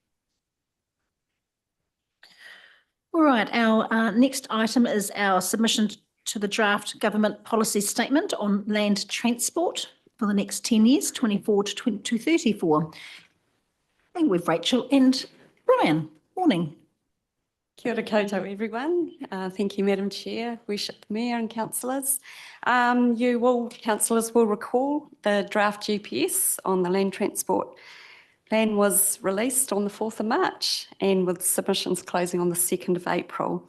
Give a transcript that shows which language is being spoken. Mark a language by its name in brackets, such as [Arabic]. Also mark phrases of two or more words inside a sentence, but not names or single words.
[English] All right, our next item is our submission to the draft government policy statement on land transport for the next 10 years, 24 to 34. And with Rachel and Brian. Morning. [Māori] Kia ora koutou, [English] everyone. Thank you, Madam Chair, Worship Mayor and councillors. Councillors will recall the draft GPS on the land transport plan was released on the 4th of March and with submissions closing on the 2nd of April.